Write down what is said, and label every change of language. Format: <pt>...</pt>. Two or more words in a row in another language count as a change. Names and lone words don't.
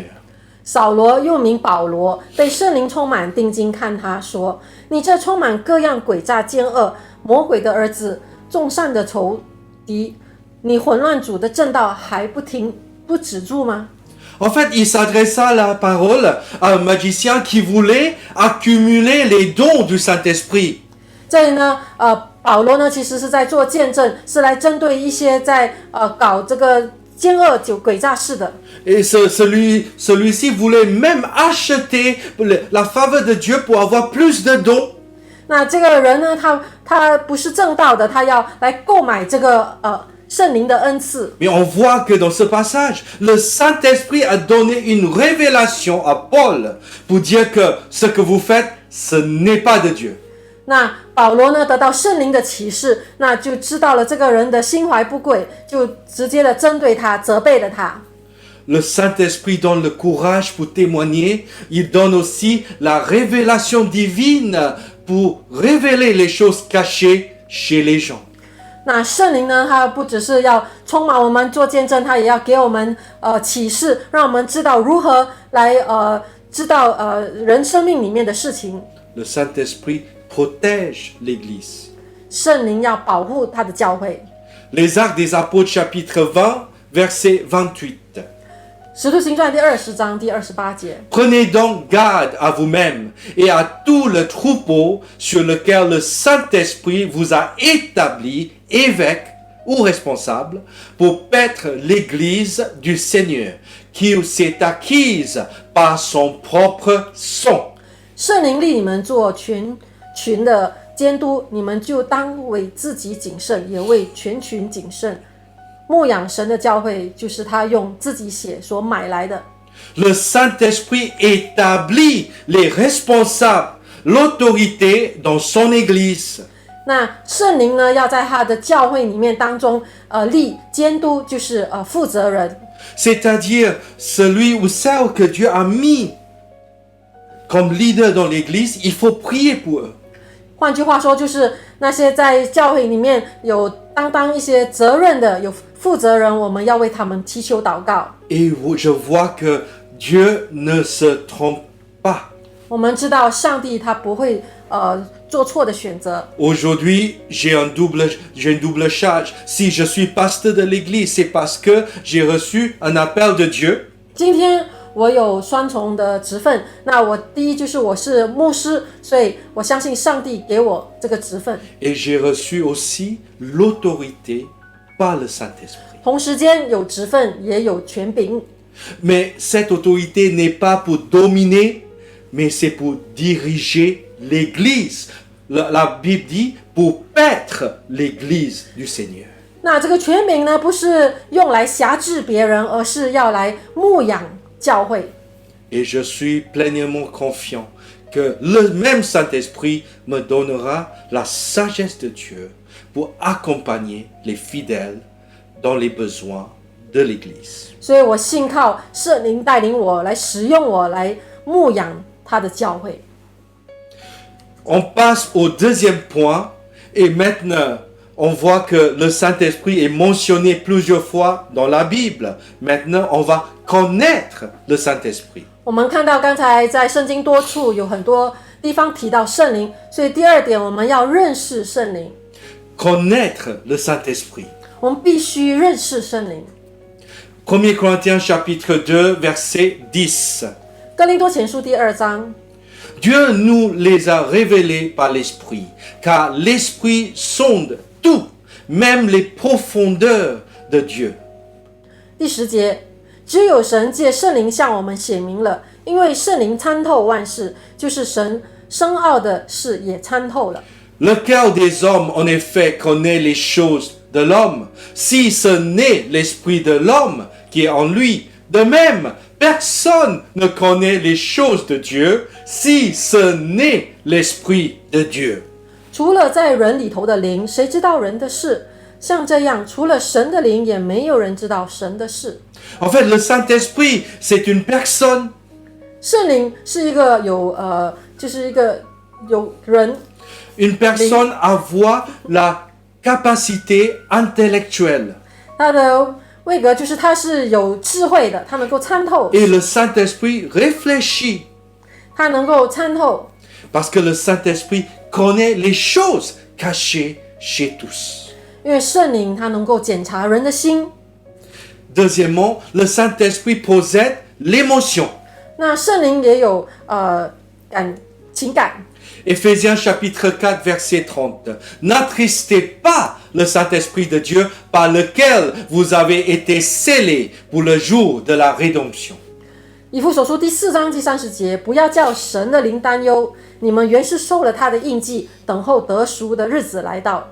<zh>扫罗又名保罗，被圣灵充满，定睛看他说：“你这充满各样诡诈奸恶、魔鬼的儿子，众善的仇敌，你混乱主的正道还不止住吗？”</zh> <fr>En fait, il s'adressa la parole à un magicien qui voulait accumuler les dons du Saint-Esprit.</fr> <zh>这里呢，保罗呢其实是在做见证，是来针对一些在搞这个奸恶诡诈事的。</zh> <fr>Et celui-ci voulait même acheter la faveur de Dieu pour avoir plus de dons.</fr> <zh>那这个人呢，他不是正道的，他要来购买这个圣灵的恩赐。</zh> <fr>Mais on voit que dans ce passage, le Saint-Esprit a donné une révélation à Paul pour dire que ce que vous faites, ce n'est pas de Dieu.</fr> <zh>那保罗呢得到圣灵的启示，那就知道了这个人的心怀不轨，就直接的针对他，责备了他。</zh> <fr>Le Saint-Esprit donne le courage pour témoigner. Il donne aussi la révélation divine pour révéler les choses cachées chez les gens.</fr> <zh>那圣灵呢，他不只是要充满我们做见证，他也要给我们启示，让我们知道如何来知道人生命里面的事情。</zh> <fr>Le Saint-Esprit protège l'Église.</fr> <zh>圣灵要保护他的教会。</zh> <fr>Les Actes des Apôtres chapitre 20, verset 28.</fr> <zh>使徒行传第20章第28节。</zh> <fr>Prenez donc garde à vous-même et à tout le troupeau sur lequel le Saint-Esprit vous a établi évêque ou responsable pour paître l'Église du Seigneur, qui s'est acquise par son propre sang.</fr> <zh>圣灵立你们做群的监督，你们就当为自己谨慎，也为全群谨慎。牧养神的教会，就是他用自己血所买来的。</zh> <fr>Le Saint-Esprit établit les responsables, l'autorité dans son Église.</fr> <zh>那圣灵呢，要在他的教会里面当中，立监督，就是负责人。</zh> <fr>C'est-à-dire celui ou celle que Dieu a mis comme leader dans l'Église, il faut prier pour eux.</fr> <zh>换句话说，就是那些在教会里面有当一些责任的、有负责人，我们要为他们祈求祷告。</zh> <fr>Et je vois que Dieu ne se trompe pas.</fr> <zh>我们知道上帝他不会做错的选择。</zh> <fr>Aujourd'hui, j'ai une double charge. Si je suis pasteur de l'Église, c'est parce que j'ai reçu un appel de Dieu.</fr> <zh>今天我有双重的职分，那我第一就是我是牧师，所以我相信上帝给我这个职分。</zh> <fr>Et j'ai reçu aussi l'autorité par le Saint-Esprit.</fr> <zh>同时间有职分也有权柄，</zh> <fr>Mais cette autorité n'est pas pour dominer, mais c'est pour diriger l'Église. La Bible dit pour paître l'Église du Seigneur.</fr> <zh>那这个权柄呢，不是用来辖制别人，而是要来牧养教会。</zh> <fr>Et je suis pleinement confiant que le même Saint-Esprit me donnera la sagesse de Dieu pour accompagner les fidèles dans les besoins de l'Église.</fr> <zh>所以我信靠圣灵带领我来使用我来牧养他的教会。</zh> <fr>On passe au deuxième point et maintenant on voit que le Saint-Esprit est mentionné plusieurs fois dans la Bible. Maintenant on va connaître le Saint-Esprit.</fr> <zh>我们看到刚才在圣经多处有很多地方提到圣灵，所以第二点我们要认识圣灵，</zh> <fr>Connaître le Saint-Esprit.</fr> <zh>我们必须认识圣灵。</zh> <fr>1 Corinthiens chapitre 2 verset 10.</fr> <zh>哥林多前书第2章，</zh> <fr>Dieu nous les a révélés par l'Esprit, car l'Esprit sonde tout, même les profondeurs de Dieu.</fr> <zh>第10节，只有神借圣灵向我们显明了，因为圣灵参透万事，就是神深奥的事也参透了。</zh> <fr>Le cœur des hommes, en effet, connaît les choses de l'homme, si ce n'est l'esprit de l'homme qui est en lui. De même, personne ne connaît les choses de Dieu, si ce n'est l'esprit de Dieu.</fr> <zh>除了在人里头的灵，谁知道人的事？ 像这样，除了神的灵，也没有人知道神的事。</zh> <fr>En fait, le Saint-Esprit, c'est une personne.</fr> <zh>圣灵是一个就是一个有人，</zh> <fr>Une personne avoir la capacité intellectuelle.</fr> <zh>他的位格就是他是有智慧的，他能够参透，</zh> <fr>Et le Saint-Esprit réfléchit.</fr> <zh>他能够参透，</zh> <fr>Parce que le Saint-Esprit connaît les choses cachées chez tous.</fr> <zh>因为圣灵他能够检查人的心。</zh> <fr>Deuxièmement, le Saint-Esprit possède l'émotion.</fr> <zh>那圣灵也有情感。</zh> <fr>Éphésiens chapitre 4 verset 30. N'attristez pas le Saint-Esprit de Dieu par lequel vous avez été scellés pour le jour de la rédemption.</fr> <zh>以弗所书第4章第30节，不要叫神的灵担忧，你们原是受了他的印记，等候得赎的日子来到。</zh>